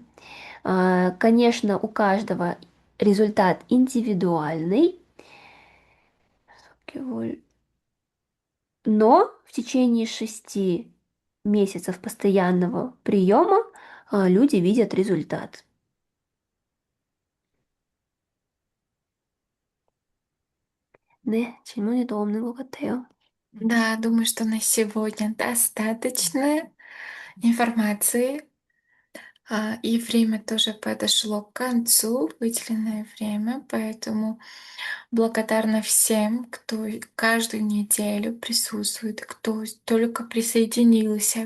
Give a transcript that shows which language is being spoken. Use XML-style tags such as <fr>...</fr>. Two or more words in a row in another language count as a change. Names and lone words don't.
<ru>Конечно, у каждого результат индивидуальный, но в течение 6 месяцев постоянного приема люди видят результат.</ru> <ko>네, 질문이 더 없는 것 같아요.</ko> <ru>Да, думаю, что на сегодня достаточно информации. И время тоже подошло к концу, выделенное время, поэтому благодарна всем, кто каждую неделю присутствует, кто только присоединился.</ru>